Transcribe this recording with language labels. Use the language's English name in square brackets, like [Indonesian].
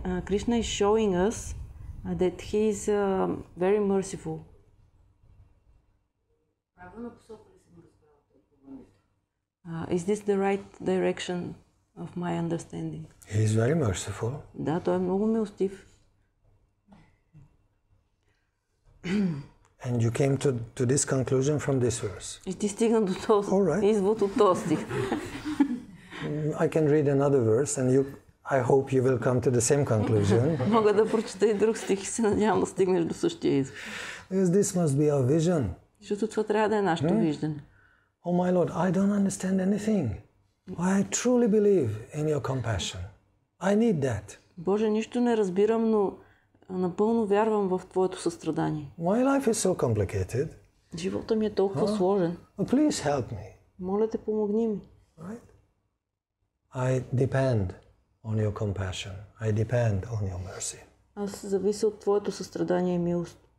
[English] Krishna is showing us that he is very merciful. [Bulgarian] Правилна посока ли съм разбрала тълкуването? [English] Is this the right direction of my understanding? He is very merciful. [Bulgarian] Да, той е много милостив. [English] And you came to this conclusion from this verse. [Bulgarian] И ти стигна до този извод от този стих. [English] I can read another verse and I hope you will come to the same conclusion. [Bulgarian] Мога да прочета и друг стих и се надявам да стигнеш до същия извод. [English] Because this must be our vision. [Bulgarian] Защото това трябва да е нашето виждане. [English] Oh my Lord, I don't understand anything. I truly believe in your compassion. I need that. [Bulgarian] Боже, нищо не разбирам, но напълно вярвам в Твоето състрадание. [English] My life is so complicated. [Bulgarian] Живота ми е толкова сложен. [English] Please help me. [Bulgarian] Моля те, помогни ми. [English] Right? I depend on your compassion. I depend on your mercy. [Bulgarian] Аз завися от Твоето състрадание и милост.